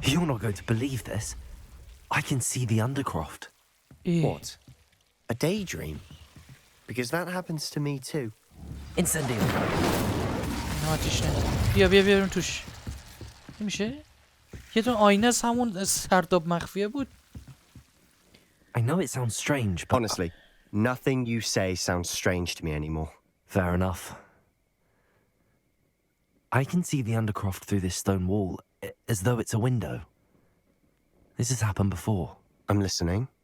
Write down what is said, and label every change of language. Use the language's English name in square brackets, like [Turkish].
[English] You're not going to believe this. I can see the Undercroft. What? A daydream? Because that happens to me too. Incendio. [Persian] آتیش نه. بیا بریم توش. میشه؟ یه دون آینه از همون سرداب مخفیه بود. [English] I know it sounds strange, but Honestly, nothing you say sounds strange to me anymore. fair enough. I can see the Undercroft through this stone wall, as though it's a window. This has happened before. I'm listening.